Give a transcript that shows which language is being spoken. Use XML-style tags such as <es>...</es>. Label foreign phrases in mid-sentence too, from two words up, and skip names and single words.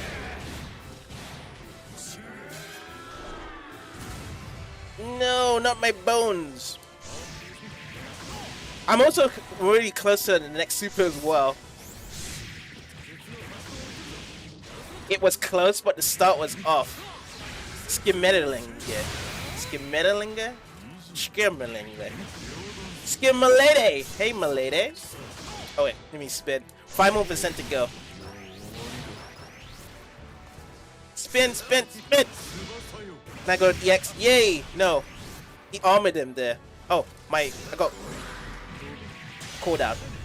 <en>No, not my bones. I'm also really close to the next super as well. It was close, but the start was off. Skimetalinge. Skimetalinge? Skimetalinge. Skimmalady! Hey, Malady. Oh wait, let me spin. 5% more to go. Spin, spin, spin! Now go to EX. Yay! No. He armored him there. Oh, I got cooldown.</en>